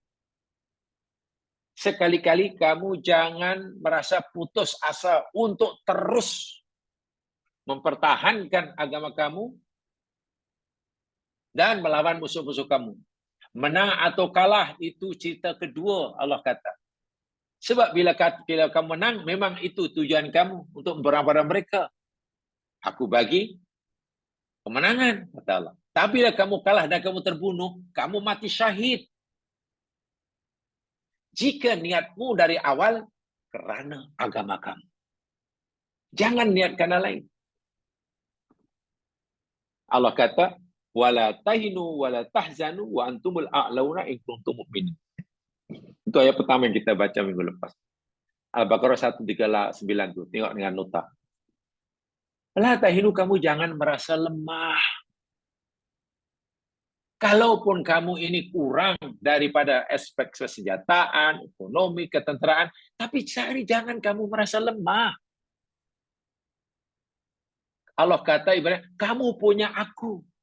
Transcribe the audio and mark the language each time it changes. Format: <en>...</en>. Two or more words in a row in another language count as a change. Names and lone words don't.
<ms>Sekali-kali kamu jangan merasa putus asa untuk terus mempertahankan agama kamu dan melawan musuh-musuh kamu. Menang atau kalah itu cerita kedua, Allah kata. Sebab bila kamu menang, memang itu tujuan kamu untuk berperang pada mereka. Aku bagi kemenangan, kata Allah. Tapi bila kamu kalah dan kamu terbunuh, kamu mati syahid. Jika niatmu dari awal kerana agama kamu. Jangan niat kerana lain. Allah kata,</ms> <ar>ولا تهنوا ولا تحزنوا وأنتم الأعلون إن كنتم مؤمنين.</ar> <ms>Itu ayat pertama yang kita baca minggu lepas. Al-Baqarah 139 tu. Tengok dengan nota.</ms> <ar>لا تهنوا,</ar> <ms>kamu jangan merasa lemah. Kalaupun kamu ini kurang daripada aspek kesenjataan, ekonomi, ketenteraan, tapi jangan kamu merasa lemah. Allah kata ibarat, kamu punya aku.</ms>